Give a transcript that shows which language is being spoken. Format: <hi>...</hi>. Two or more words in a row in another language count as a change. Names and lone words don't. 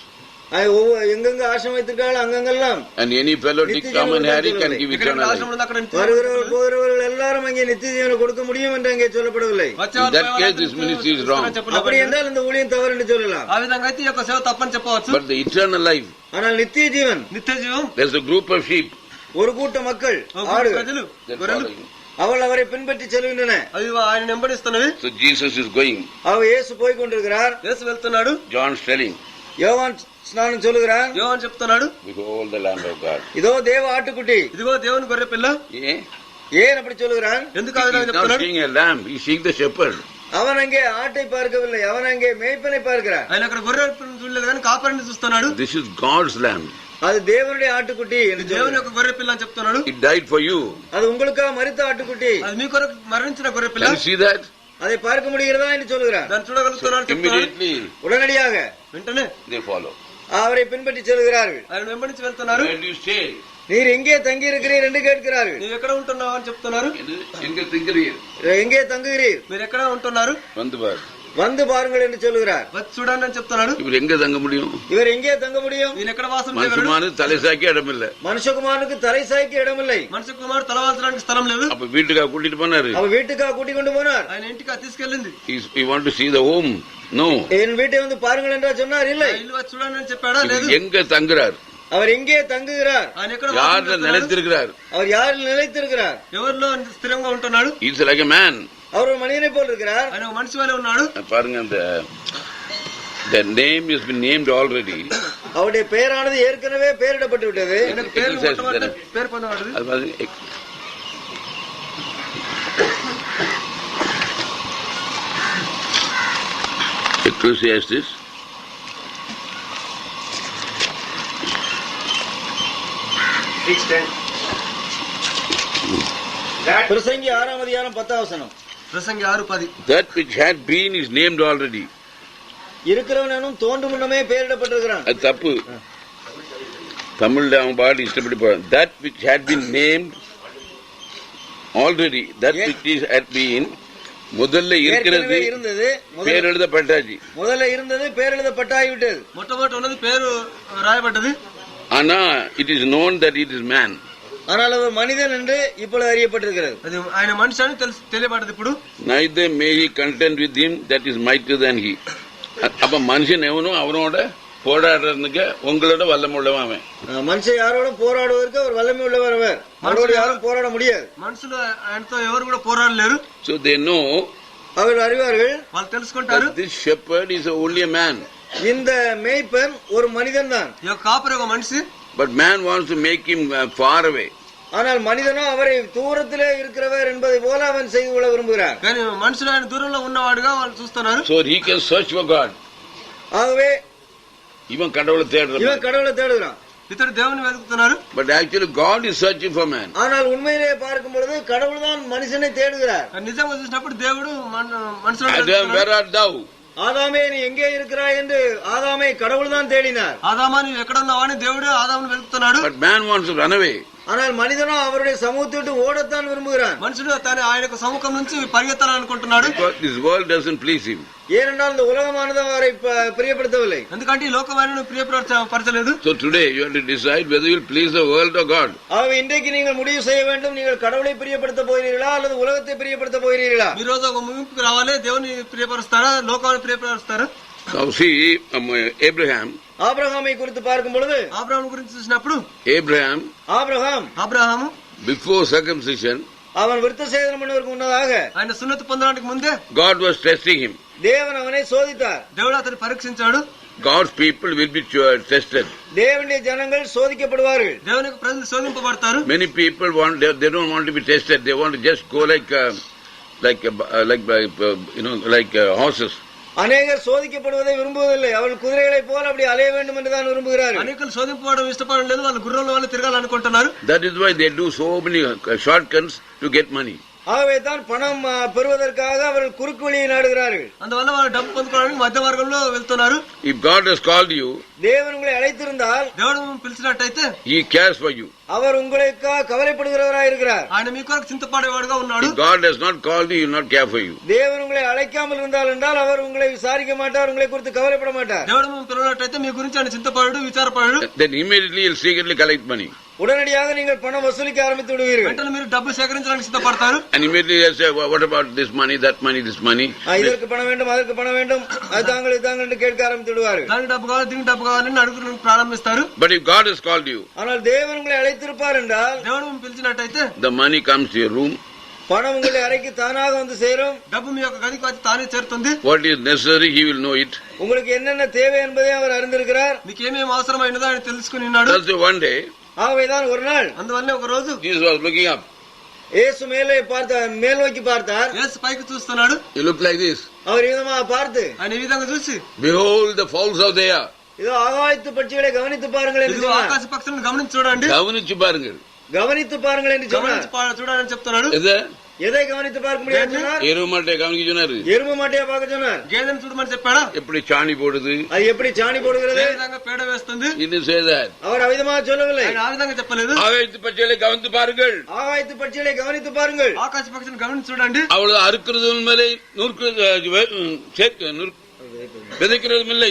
<ta>எங்கெங்க ஆசிரமம் வைத்திருக்காங்களோ அங்கெல்லாம்</ta> <en>and any fellow Dick, Tom and Harry can give eternal life.</en> <ta>வருகிறவர்கள் போகிறவர்கள் எல்லாரும் அங்கே நித்திய ஜீவனை கொடுக்க முடியும் என்று அங்கே சொல்லப்படவில்லை.</ta> <en>In that case this ministry is wrong.</en> <ta>அப்படி என்றால் இந்த ஊழியம் தவறு என்று சொல்லலாம்.</ta> <te>ఆ విధంగా అయితే ఈ యొక్క సేవ తప్పని చెప్పవచ్చు.</te> <en>But the eternal life,</en> <ta>ஆனால் நித்திய ஜீவன்,</ta> <te>నిత్య జీవం,</te> <en>there's a group of sheep.</en> <ta>ஒரு கூட்ட மக்கள், ஆடுகள், அவள் அவரை பின்பற்றி செல்கின்றன.</ta> <te>అవి ఆయన వెంబడిస్తున్నవి.</te> <en>So Jesus is going.</en> <ta>அவர் இயேசு போய் கொண்டிருக்கிறார்.</ta> <te>యేసు వెళ్తున్నాడు.</te> <en>John is telling.</en> <ta>யோவான் ஸ்நானம் சொல்லுகிறார்.</ta> <te>యోహాను చెప్తున్నాడు,</te> <en>behold the lamb of God.</en> <ta>இதோ தேவ ஆட்டுக்குட்டி.</ta> <te>ఇదిగో దేవుని గొర్రె పిల్ల.</te> <ta>ஏன் அப்படி சொல்லுகிறான்?</ta> <te>ఎందుకు ఆ విధంగా చెప్తున్నాడు?</te> <en>He's not seeing a lamb, he's seeing the shepherd.</en> <ta>அவன் அங்கே ஆட்டை பார்க்கவில்லை, அவன் அங்கே மேய்ப்பனை பார்க்கிறான்.</ta> <te>ఆయన అక్కడ గొర్రె చూడలేదు కానీ కాపరిని చూస్తున్నాడు.</te> <en>This is God's lamb.</en> <ta>அது தேவனுடைய ஆட்டுக்குட்டி.</ta> <te>దేవుని యొక్క గొర్రె పిల్ల అని చెప్తున్నాడు.</te> <en>It died for you.</en> <ta>அது உங்களுக்காக மரித்த ஆட்டுக்குட்டி.</ta> <te>అది మీ కొరకు మరణించిన గొర్రె పిల్ల.</te> <en>Can you see that?</en> <ta>அதை பார்க்க முடிகிறதா என்று சொல்லுகிறார்.</ta> <te>దాన్ని చూడగలుగుతున్నాడు.</te> <en>Immediately</en> <ta>உடனடியாக</ta> <te>వెంటనే</te> <en>they follow.</en> <ta>அவரை பின்பற்றி செல்கிறார்கள்.</ta> <te>ఆయన వెంబడించి వెళ్తున్నారు.</te> <en>Where do you stay?</en> <ta>நீர் எங்கே தங்கி இருக்கிறீர் என்று கேட்கிறார்கள்.</ta> <te>நீ ఎక్కడ ఉంటున్నావు అని చెప్తున్నారు.</te> <ta>எங்க தங்குகிறீர்? எங்கே தங்குகிறீர்?</ta> <te>మీరు ఎక్కడ ఉంటున్నారు?</te> <ta>வந்து பாருங்கள் என்று சொல்லுகிறார்.</ta> <te>వచ్చి చూడండి అని చెప్తున్నాడు.</te> <ta>இவர் எங்க தங்க முடியும்? இவர் எங்கே தங்க முடியும்?</ta> <te>ఈయన ఎక్కడ వాసం చేయగలడు?</te> <ta>மனுஷகுமாரனுக்கு தலை சாய்க்க இடம் இல்ல. மனுஷகுமாரனுக்கு தலை சாய்க்க இடம் இல்லை.</ta> <te>మనుషకుమారు తల వాల్చడానికి స్థలం లేదు.</te> <ta>அப்ப வீட்டுக்கா கூட்டிட்டு போனாரு. அவர் வீட்டுக்கா கூட்டிக் கொண்டு போனார்.</ta> <te>ఆయన ఇంటికి తీసుకెళ్ళింది.</te> <en>He want to see the home. No.</en> <ta>என் வீட்டை வந்து பாருங்கள் என்றா சொன்னார். இல்லை.</ta> <te>ఇల్లు వచ్చి చూడండి అని చెప్పాడా? లేదు.</te> <ta>எங்க தங்குறார்? அவர் எங்கே தங்குகிறார்?</ta> <te>ఆయన ఎక్కడ</te> <ta>யாரில் நிலைத்திருக்கிறார்? அவர் யாரில் நிலைத்திருக்கிறார்?</ta> <te>ఎవరిలో స్థిరంగా ఉంటున్నాడు?</te> <en>He's like a man.</en> <ta>அவர் ஒரு மனிதனை போல் இருக்கிறார்.</ta> <te>ఆయన ఒక మనిషి వలె ఉన్నాడు.</te> <ta>பாருங்க அந்த</ta> <en>The name has been named already.</en> <ta>அவருடைய பெயரானது ஏற்கனவே பெயரிடப்பட்டு விட்டது. பேர் பண்ணப்படுது.</ta> <en>Ecclesiastes 6:10.</en> <ta>பிரசங்கி 6ஆம் அதிகாரம் 10ஆம் வசனம். பிரசங்கி 6:10.</ta> <en>That which had been is named already.</en> <ta>இருக்கிறவனும் தோன்றும் முன்னமே பெயரிடப்பட்டிருக்கிறான். அது தப்பு. தமிழ்ல அவன் பாடி இஷ்டப்படி போறான்.</ta> <en>That which had been named already, that which is had been,</en> <ta>முதல்ல இருக்கிறது பேர் எழுதப்பட்டாச்சு. முதல்ல இருந்தது பேர் எழுதப்பட்டாகிவிட்டது. மொத்தமொத்த பேர் ராயப்பட்டது.</ta> <en>ஆனா it is known that it is man.</en> <ta>ஆனால் அவர் மனிதன் என்று இப்பொழுது அறியப்பட்டிருக்கிறது.</ta> <te>அது ఆయన మనిషి తెలియబడ్డది ఇప్పుడు.</te> <en>Neither may he contend with him that is mightier than he.</en> <ta>அப்ப மனுஷன் எவனும் அவனோட போராடுறதுக்கு உங்களோட வல்லமை உள்ளவன் அவன். மனுஷன் யாரோட போராடுவதற்கு அவர் வல்லமை உள்ளவர். அவர் அவரோட யாரும் போராட முடியாது.</ta> <te>மனுஷులు ఆయనతో ఎవరు కూడా పోరాడలేరు.</te> <en>So they know,</en> <ta>அவர்கள் அறிவார்கள்,</ta> <te>వాళ్ళు తెలుసుకుంటారు,</te> <en>this shepherd is only a man.</en> <ta>இந்த மேய்ப்பன் ஒரு மனிதன் தான்.</ta> <te>ఈ కాపరి ఒక మనిషి.</te> <en>But man wants to make him far away.</en> <ta>ஆனால் மனிதனோ அவரை தூரத்திலே இருக்கிறவர் என்பதை போல அவன் செய்து கொள்ள விரும்புகிறார்.</ta> <te>కానీ మనుషులు ఆయన దూరంలో ఉన్నవాడుగా వాళ్ళు చూస్తున్నారు.</te> <en>So he can search for God.</en> <ta>ஆகவே இவன் கடவுளை தேடுகிறான்.</ta> <te>ఇతడు దేవుని వెతుకుతున్నారు.</te> <en>But actually God is searching for man.</en> <ta>ஆனால் உண்மையிலே பார்க்கும் பொழுது கடவுள் தான் மனுஷனை தேடுகிறார்.</ta> <te>నిజంగా చూసినప్పుడు దేవుడు మనుషులను</te> <en>Adam, where art thou?</en> <ta>ஆதாமே நீ எங்கே இருக்கிறாய் என்று ஆదాமை கடவுள் தான் தேடினார்.</ta> <te>ఆదామా నీవు ఎక్కడ ఉన్నావా అని దేవుడు ఆదామును వెతుకుతున్నాడు.</te> <en>But man wants to run away.</en> <ta>ஆனால் மனிதனோ அவருடைய சமூகத்தை விட்டு ஓடத்தான் விரும்புகிறான்.</ta> <te>మనుషుడు ఆయన సముఖం నుంచి పరిగెత్తాలనుకుంటున్నాడు.</te> <en>This world doesn't please him.</en> <ta>ஏனென்றால் இந்த உலகமானது அவரை பிரியப்படுத்தவில்லை.</ta> <te>ఎందుకంటే ఈ లోకం ఆయనను ప్రియపరచలేదు.</te> <en>So today you have to decide whether you will please the world or God.</en> <ta>ஆகவே இன்றைக்கு நீங்கள் முடிவு செய்ய வேண்டும், நீங்கள் கடவுளை பிரியப்படுத்த போகிறீர்களா அல்லது உலகத்தை பிரியப்படுத்த போகிறீர்களா?</ta> <te>ఈ రోజు ఒక ముగింపుకు రావాలి. దేవుని ప్రియపరుస్తారా లోకాన్ని ప్రియపరుస్తారా?</te> <en>Now see Abraham.</en> <ta>ஆபிரகாமை குறித்து பார்க்கும் பொழுது</ta> <te>ఆబ్రహాము గురించి చూసినప్పుడు ஆபிரகாம்</te> <en>before circumcision,</en> <ta>அவன் விருத்தசேதனம் பண்ணுவதற்கு முன்னதாக</ta> <te>ఆయన సున్నతి పొందడానికి ముందే</te> <en>God was testing him.</en> <ta>தேவன் அவனை சோதித்தார்.</ta> <te>దేవుడు అతన్ని పరీక్షించాడు.</te> <en>God's people will be tested.</en> <ta>தேவனுடைய ஜனங்கள் சோதிக்கப்படுவார்கள்.</ta> <te>దేవుని యొక్క ప్రజలు శోధింపబడతారు.</te> <en>Many people they don't want to be tested. They want to just go like horses.</en> <ta>அநேகர் சோதிக்கப்படுவதை விரும்புவதில்லை. அவர்கள் குதிரைகளை போல அப்படி அலைய வேண்டும் என்றுதான் விரும்புகிறார்கள். அநேகர் சோதிக்கப்பட இஷ்டப்படలేదు.</ta> <te>వాళ్ళు గుర్రంల వల్ల తిరగాలనుకుంటున్నారు.</te> <en>That is why they do so many shortcuts to get money.</en> <ta>ஆகவே தான் பணம் பெறுவதற்காக அவர்கள் குறுக்கு வழியை நாடுகிறார்கள்.</ta> <te>అందువల్ల వాళ్ళు డబ్బు పొందుకోవడానికి మధ్య మార్గంలో వెళ్తున్నారు.</te> <en>If God has called you,</en> <ta>தேவன் உங்களை அழைத்திருந்தால்,</ta> <te>దేవుడు పిలిచినట్టయితే,</te> <en>He cares for you.</en> <ta>அவர் உங்களுக்காக கவலைப்படுகிறவராய் இருக்கிறார்.</ta> <te>ఆయన మీ కొరకు చింతపడేవాడుగా ఉన్నాడు.</te> <en>If God has not called you, He will not care for you.</en> <ta>தேவன் உங்களை அழைக்காமல் இருந்தால் என்றால் அவர் உங்களை விசாரிக்க மாட்டார், உங்களை குறித்து கவலைப்பட மாட்டார்.</ta> <te>దేవుడు పిలువనట్టయితే మీ గురించి ఆయన చింతపడడు, విచారపడడు.</te> <en>Then immediately He will secretly collect money.</en> <ta>உடனடியாக நீங்கள் பணம் வசூலிக்க ஆரம்பித்து விடுவீர்கள்.</ta> <te>వెంటనే మీరు డబ్బు సేకరించడానికి సిద్ధపడతారు.</te> <en>And immediately He will say, what about this money, that money, this money?</en> <ta>இதற்கு பணம் வேண்டும், அதற்கு பணம் வேண்டும், அது தாங்கள் இது தாங்கள் என்று கேட்க ஆரம்பித்து விடுவார்கள்.</ta> <te>దానికి డబ్బు కావాలి, దీనికి డబ్బు కావాలని అడుగును ప్రారంభిస్తారు.</te> <en>But if God has called you,</en> <ta>ஆனால் தேவன் உங்களை அழைத்திருப்பார் என்றால்,</ta> <te>దేవుడు పిలిచినట్టయితే,</te> <en>the money comes to your room.</en> <ta>பணம் உங்களை அறைக்கு தானாக வந்து சேரும்.</ta> <te>డబ్బు మీ యొక్క గదికి వచ్చి తానే చేరుతుంది.</te> <en>What is necessary, He will know it.</en> <ta>உங்களுக்கு என்னென்ன தேவை என்பதை அவர் அறிந்திருக்கிறார்.</ta> <te>మీకు ఏమేమి అవసరమైనదో ఆయన తెలుసుకుని ఉన్నాడు.</te> <en>That's the one day.</en> <ta>ஆகவேதான் ஒரு நாள்</ta> <te>అందువల్ల ఒక రోజు</te> <en>Jesus was looking up.</en> <ta>இயேசு மேலே பார்த்தார், மேல் நோக்கி பார்த்தார்.</ta> <te>యేసు పైకి చూస్తున్నాడు.</te> <en>He looked like this.</en> <ta>அவர் விதமாக பார்த்து,</ta> <te>ఆయన ఈ విధంగా చూసి,</te> <en>behold the fowls of the air.</en> <ta>இதோ ஆகாயத்து பட்சிகளை கவனித்து பாருங்கள் என்று சொன்னார்.</ta> <te>ఆకాశ పక్షులను గమనించి చూడండి.</te> <ta>கவனிச்சு பாருங்கள். கவனித்து பாருங்கள் என்று சொன்னார்.</ta> <te>చూడాలని చెప్తున్నాడు.</te> <ta>எதை கவனித்து பார்க்க முடியாது சொன்னார்? எருமை மாட்டை கவனிக்க சொன்னாரு. எருமை மாட்டையா பார்க்க சொன்னார்.</ta> <te>గేదెను చూడమని చెప్పాడా?</te> <ta>எப்படி சாணி போடுது, அது எப்படி சாணி போடுகிறது,</ta> <te>ఏ విధంగా పేడ వేస్తుంది,</te> <ta>இன்னும் செய்தார். அவர் அவிதமாக சொல்லவில்லை.</ta> <te>ఆయన ఆ విధంగా చెప్పలేదు.</te> <ta>ஆகாயத்து பட்சிகளை கவனித்து பாருங்கள். ஆகாயத்து பட்சிகளை கவனித்து பாருங்கள்.</ta> <te>ఆకాశ పక్షులను గమనించి చూడండి.</te> <ta>அவ்வளவு அறுக்கிறதும் இல்லை, விதைக்கிறதும் இல்லை,</ta>